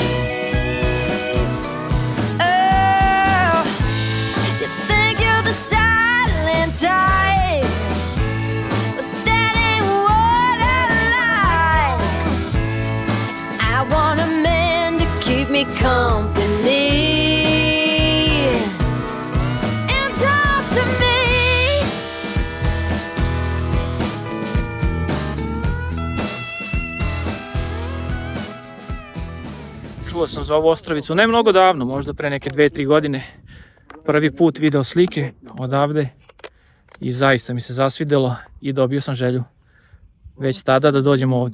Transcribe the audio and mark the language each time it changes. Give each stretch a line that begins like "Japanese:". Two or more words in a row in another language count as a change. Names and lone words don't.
English: Oh, you think you're the silent type, but that ain't what I like. I want a man to keep me company and talk to me.
Serbian: Čuo sam za ovu Ostrovicu ne mnogo davno, možda pre neke 2-3 godine. Prvi put video slike odavde i zaista mi se zasvidelo i dobio sam želju već tada da dođem ovde.